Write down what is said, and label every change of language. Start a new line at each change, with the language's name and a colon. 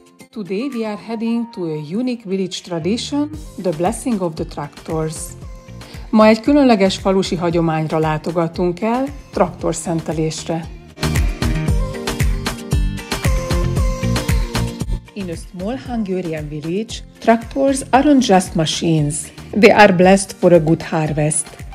English: Today we are heading to a unique village tradition, the blessing of the tractors.
Hungarian: Ma egy különleges falusi hagyományra látogatunk el, traktorszentelésre.
English: In a small Hungarian village, tractors aren't just machines. They are blessed for a good harvest.